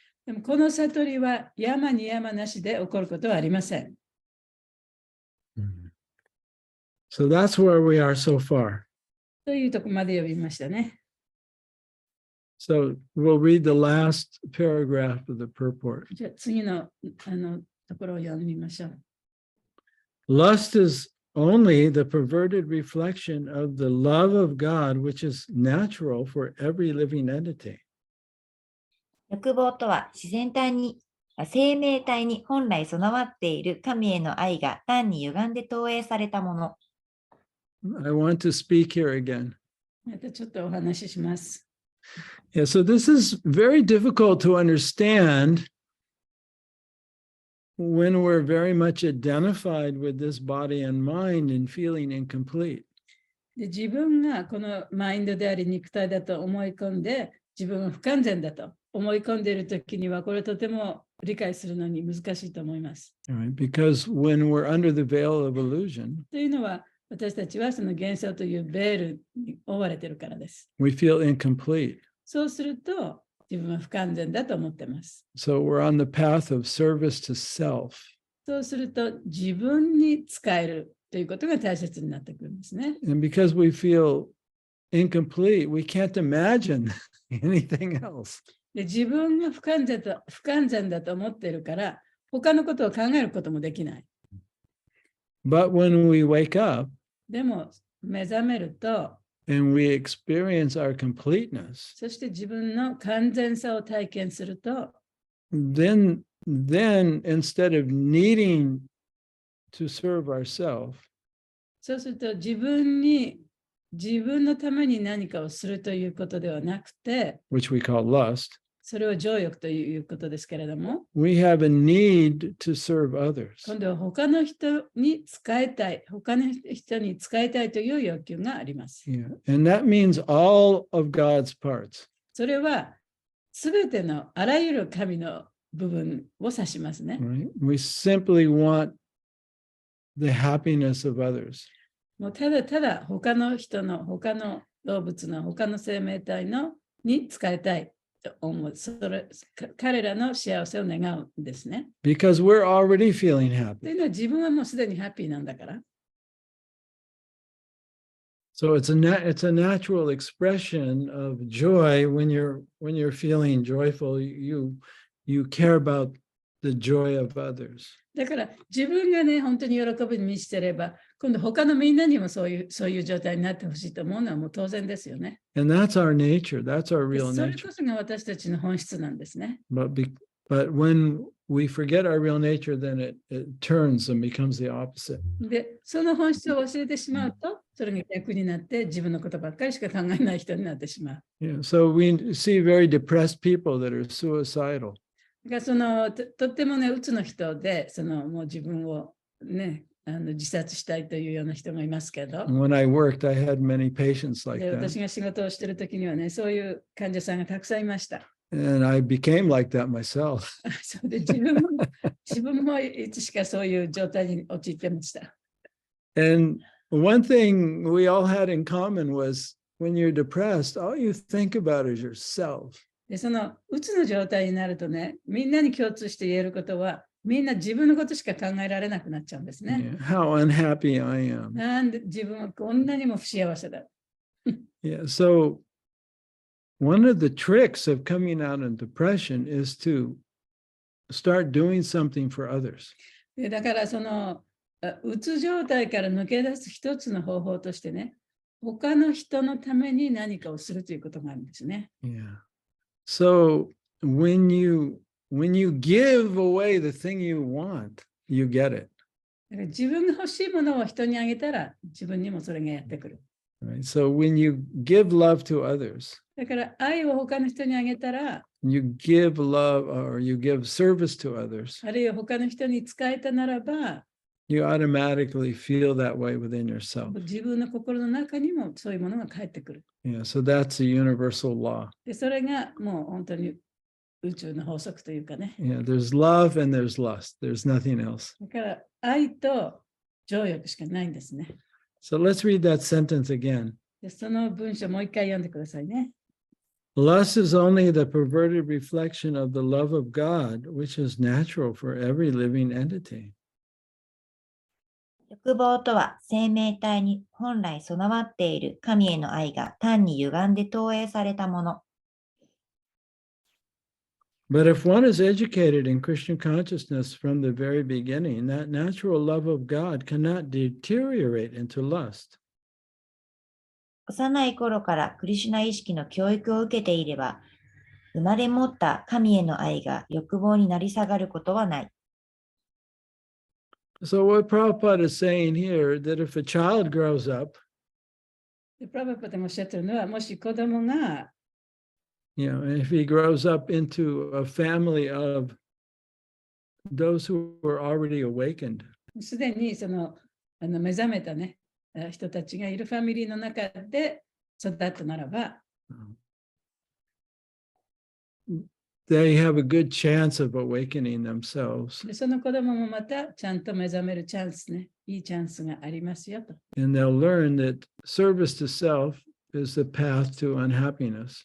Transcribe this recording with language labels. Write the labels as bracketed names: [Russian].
[Japanese] でもこの悟りは山に山なしで起こることはありません。 [English] So that's where we are so far. [Japanese] というところまで読みましたね。 [English] So we'll read the last paragraph of the purport. [Japanese] じゃあ次のところを読みましょう。 [English] Lust is only the perverted reflection of the love of God, which is natural for every living entity. [Japanese] 欲望とは生命体に本来備わっている神への愛が単に歪んで投影されたもの。 [English] I want to speak here again. [Japanese] またちょっとお話しします。 [English] Yeah, so this is very difficult to understand when we're very much identified with this body and mind and feeling incomplete. [Japanese] で自分がこのマインドであり肉体だと思い込んで、自分は不完全だと思い込んでいるときには、これとても理解するのに難しいと思います。 [English] All right? Because when we're under the veil of illusion, [Japanese] というのは、私たちはその幻想というベールに覆われているからです。 [English] we feel incomplete. [Japanese] そうすると、自分は不完全だと思っています。 [English] So we're on the path of service to self. [Japanese] そうすると、自分に使えるということが大切になってくるんですね。 [English] And because we feel incomplete, we can't imagine anything else. [Japanese] で自分が不完全だと思っているから、他のことを考えることもできない。 [English] But when we wake up, [Japanese] でも、目覚めると、 [English] and we experience our completeness, [Japanese] そして自分の完全さを体験すると、 [English] then instead of needing to serve ourselves, [Japanese] そうすると自分のために何かをするということではなくて、 [English] which we call lust, [Japanese] それを情欲ということですけれども、 [English] we have a need to serve others. [Japanese] 今度は他の人に使いたい、他の人に使いたいという欲求があります。 [English] Yeah. And that means all of God's parts. [Japanese] それはすべてのあらゆる神の部分を指しますね。 [English] Right? We simply want the happiness of others. [Japanese] もうただただ他の人の、他の動物の、他の生命体のに使いたいと思う。彼らの幸せを願うんですね。 [English] Because we're already feeling [Japanese] と [English] happy. [Japanese] いうのは自分はもうすでにハッピーなんだから。 [English] So it's a natural expression of joy when you're feeling joyful. You care about the joy of others. [Japanese] だから自分がね、本当に喜びに満ちてれば、今度他のみんなにもそういう状態になってほしいと思うのはもう当然ですよね。 [English] And that's our nature. That's our [Japanese] で [English] real [Japanese] それ [English] nature. [Japanese] こそが私たちの本質なんですね。 [English] But when we forget our real nature, then it turns and becomes the opposite. [Japanese] で、その本質を忘れてしまうと、それが逆になって自分のことばっかりしか考えない人になってしまう。 [English] Yeah. So we see very depressed people that are suicidal. [Japanese] だからとってもね、うつの人で、もう自分をね、自殺したいというような人がいますけど、 [English] And when I worked, I had many patients like [Japanese] で [English] that. [Japanese] 私が仕事をしているときにはね、そういう患者さんがたくさんいました。 [English] And I became like that myself. [Japanese] それで自分もいつしかそういう状態に陥ってました。 [English] And one thing we all had in common was when you're depressed, all you think about is yourself. [Japanese] で、うつの状態になるとね、みんなに共通して言えることは、みんな自分のことしか考えられなくなっちゃうんですね。 [English] Yeah, how unhappy I am. [Japanese] なんで自分はこんなにも不幸せだ。 [English] Yeah. So one of the tricks of coming out of depression is to start doing something for others. [Japanese] でだからうつ状態から抜け出す一つの方法としてね、他の人のために何かをするということがあるんですね。 [English] Yeah. So when you give away the thing you want, you get it. [Japanese] だから自分が欲しいものを人にあげたら自分にもそれがやってくる。 [English] Right? So when you give love to others, [Japanese] だから愛を他の人にあげたら、 [English] you give love or you give service to others, [Japanese] あるいは他の人に使えたならば、 [English] you automatically feel that way within yourself. [Japanese] 自分の心の中にもそういうものが返ってくる。 [English] Yeah, so that's a universal law. [Japanese] で、それがもう本当に宇宙の法則というかね。 [English] Yeah, there's love and there's lust. There's nothing else. [Japanese] だから愛と情欲しかないんですね。 [English] So let's read that sentence again. [Japanese] で、その文章もう一回読んでくださいね。 [English] Lust is only the perverted reflection of the love of God, which is natural for every living entity. [Japanese] 欲望とは生命体に本来備わっている神への愛が単に歪んで投影されたもの。 [English] But if one is educated in Christian consciousness from the very beginning, that natural love of God cannot deteriorate into lust. [Japanese] 幼い頃からクリシュナ意識の教育を受けていれば、生まれ持った神への愛が欲望になり下がることはない。 [English] So what Prabhupada is saying here, that if a child grows up, [Japanese] でプラバパでもおっしゃってるのは、もし子供が [English] if he grows up into a family of those who are already awakened, [Japanese] すでに目覚めたね、人たちがいるファミリーの中で育ったならば、 [English] they have a good chance of awakening themselves, [Japanese] でその子供もまたちゃんと目覚めるチャンスね、いいチャンスがありますよと。 [English] and they'll learn that service to self is the path to unhappiness.